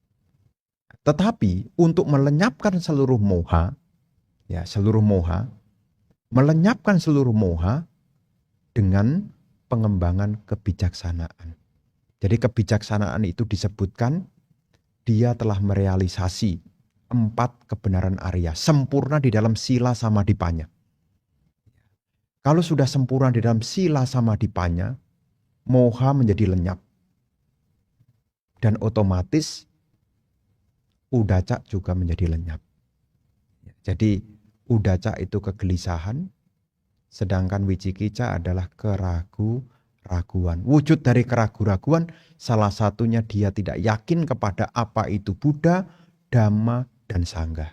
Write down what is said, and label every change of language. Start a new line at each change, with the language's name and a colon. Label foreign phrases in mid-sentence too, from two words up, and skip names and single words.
Indonesian: Tetapi untuk melenyapkan seluruh moha, ya seluruh moha, melenyapkan seluruh moha dengan pengembangan kebijaksanaan. Jadi kebijaksanaan itu disebutkan dia telah merealisasi 4 kebenaran Arya, sempurna di dalam
Pali: sila samadhipannya.
Indonesian: Kalau sudah sempurna di dalam
Pali: sila samadhipannya,
Indonesian: moha menjadi lenyap. Dan otomatis udaca juga menjadi lenyap. Jadi udaca itu kegelisahan, sedangkan wicikica adalah keraguan-raguan. Wujud dari keraguan-raguan salah satunya dia tidak yakin kepada apa itu Buddha, Dhamma, dan Sangha.